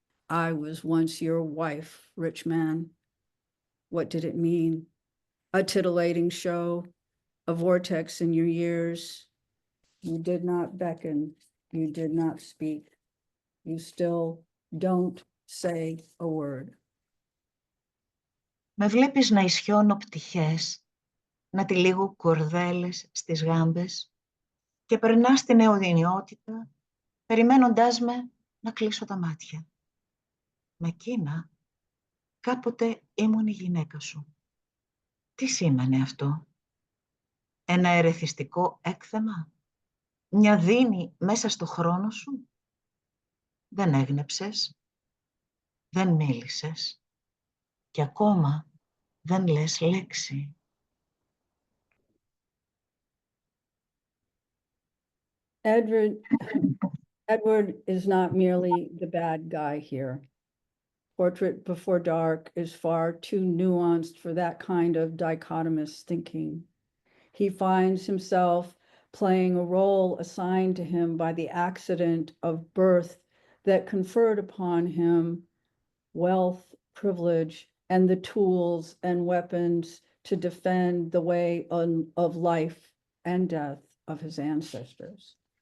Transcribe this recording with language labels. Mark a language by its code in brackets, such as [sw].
[en] I was once your wife, rich man. What did it mean? A titillating show, a vortex in your years. You did not beckon, you did not speak. You still don't say a word. [el] Με βλέπεις να ισιώνω πτυχές, να τυλίγω κορδέλες στις γάμπες και περνάς στην αιωνιότητα, περιμένοντάς με να κλείσω τα μάτια. Με εκείνα, κάποτε ήμουν η γυναίκα σου. Τι σήμαινε αυτό? Ένα ερεθιστικό έκθεμα? Μια δίνη μέσα στο χρόνο σου? Δεν έγνεψες, δεν μίλησες και ακόμα δεν λες λέξη. [en] Edward is not merely the bad guy here. Portrait Before Dark is far too nuanced for that kind of dichotomous thinking. He finds himself playing a role assigned to him by the accident of birth that conferred upon him wealth, privilege, and the tools and weapons to defend the way of life and death of his ancestors.